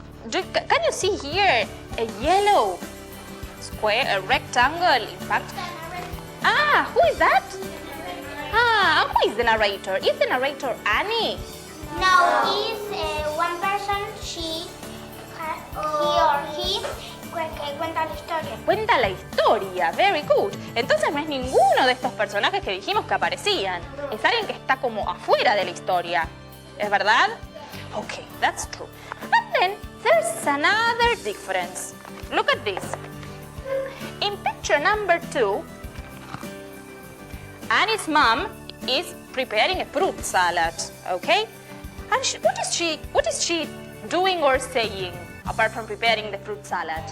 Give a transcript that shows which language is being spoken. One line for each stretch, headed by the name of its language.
English: Can you see here a yellow square, a rectangle, in fact? Ah, who is that? Ah, who is the narrator? Is the narrator Annie? No, he's one person, he or he,
Spanish: que cuenta la historia. Cuenta la historia,
English: very good.
Spanish: Entonces no es ninguno de estos personajes que dijimos que aparecían. Es alguien que está como afuera de la historia. ¿Es verdad?
English: Okay, that's true. But then there's another difference. Look at this. In picture number 2, Annie's mom is preparing a fruit salad, okay? And what is she doing or saying apart from preparing the fruit salad?